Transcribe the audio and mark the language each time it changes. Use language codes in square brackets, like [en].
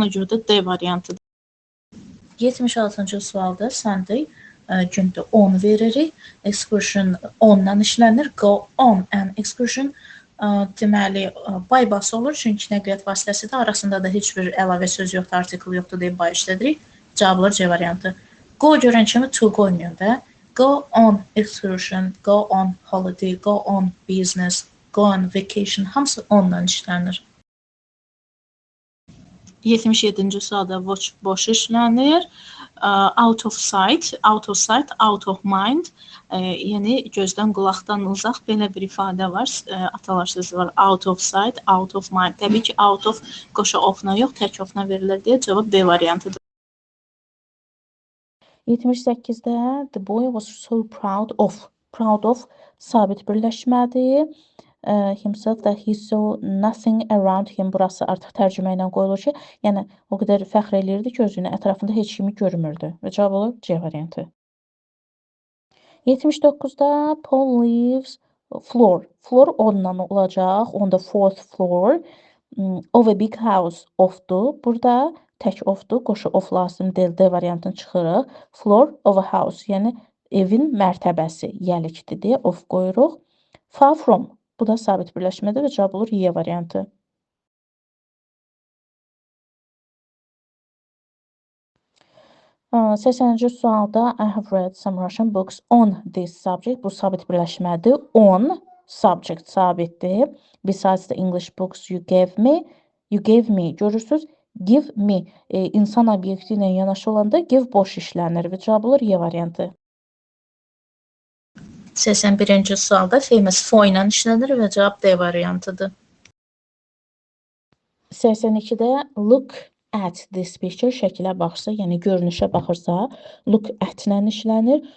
[az] Ona görə də D variantıdır. 76-cı sualda Sunday gündə on veririk. Excursion on ilə işlənir. Go on an excursion deməli by-bus olur. Çünki nəqliyyat vasitəsidir. Arasında da heç bir əlavə söz yoxdur, artikel yoxdur deyib by işlədirik. Cavablar C variantı. Go görən kimi to qoymuyor da. [en] Go on excursion, go on holiday, go on business, go on vacation. [az] Hamısı ondan işlənir. 77-ci sualda watch boş işlənir. [en] Out of sight, out of mind. [az] Yəni gözdən qulaqdan uzaq belə bir ifadə var. Atalar sözü var. [en] Out of sight, out of mind. [az] Təbii ki, out of qoşa ofna yox, tək ofna verilir deyə cavab B variantıdır. 78-də [en] the boy was so proud of [az] sabit birləşmədir. [en] Himself that he saw nothing around him. [az] Burası artıq tərcümə ilə qoyulur ki, yəni o qədər fəxr eləyirdi ki, özünü ətrafında heç kimi görmürdü. Və cavab olur C variantı. 79-da [en] Paul lives floor. [az] Floor ondan olacaq. On the fourth floor of a big house ofdur. Burada tək ofdur. Qoşu of lazım deyil. D variantını çıxırıq. [en] Floor of a house. Yəni evin mərtəbəsi. [az] Yəlikdir deyə of qoyuruq. Far from. Bu da sabit birləşmədir və cavab olur Y variantı. [en] Uh, 80-ci sualda I have read some Russian books on this subject. [az] Bu sabit birləşmədir. On subject sabitdir. [en] Besides the English books you gave me. [az] Görürsünüz? Give me. İnsan obyekti ilə yanaşı olanda give boş işlənir və cavab olur Y variantı. 81-ci sualda famous for ilə işlənir və cavab D variantıdır. 82-də [en] look at this picture [az] şəkilə baxırsa, yəni görünüşə baxırsa, look at ilə işlənir.